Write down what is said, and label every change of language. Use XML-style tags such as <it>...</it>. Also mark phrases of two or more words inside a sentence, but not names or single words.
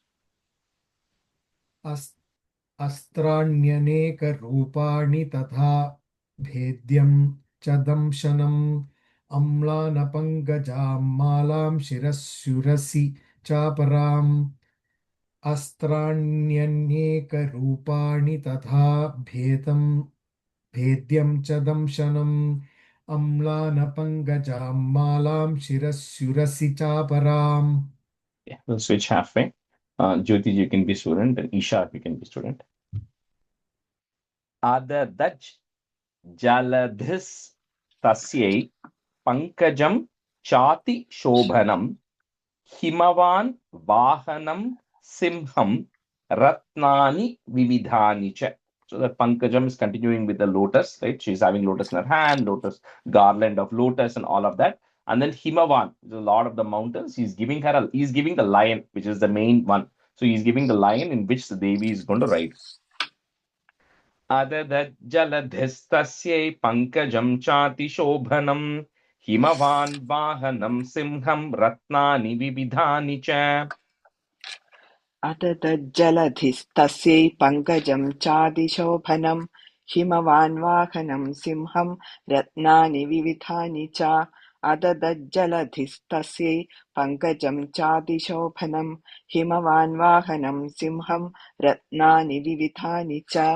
<sa>अस्त्राण्यनेकरूपाणि तथा भेद्यं च दंशनम् अम्लानपङ्कजां मालां शिरस्युरसि चापराम् अस्त्राण्यनेकरूपाणि तथा भेद्यं च दंशनम् अम्लानपङ्कजां मालां शिरस्युरसि चापराम्.</sa> <en>Yeah, we'll switch halfway. Jyoti, you can be student, and Isha, you can be student.</en> <sa>अददज् जलधिस् तस्यै पङ्कजं चाति शोभनं हिमवान् वाहनं सिंहं रत्नानि विविधानि च.</sa> <en>So that pankajam is continuing with the lotus, right? She's having lotus in her hand, lotus garland of lotus, and all of that. And then Himavan, the lord of the mountains, he's giving the lion, which is the main one. So he's giving the lion in which the Devi is going to ride.</en> <sa>अददद् जलधिस्तस्यै पङ्कजं चाति शोभनं हिमवान् वाहनं सिंहं रत्नानि विविधानि च. अददज्जलधिस्तस्यै पङ्कजं चादिशोभनं हिमवान् वाहनं सिंहं रत्नानि विविधानि च अददज्जलधिस्तस्यै पङ्कजं चादिशोभनं हिमवान् वाहनं सिंहं रत्नानि विविधानि च</sa>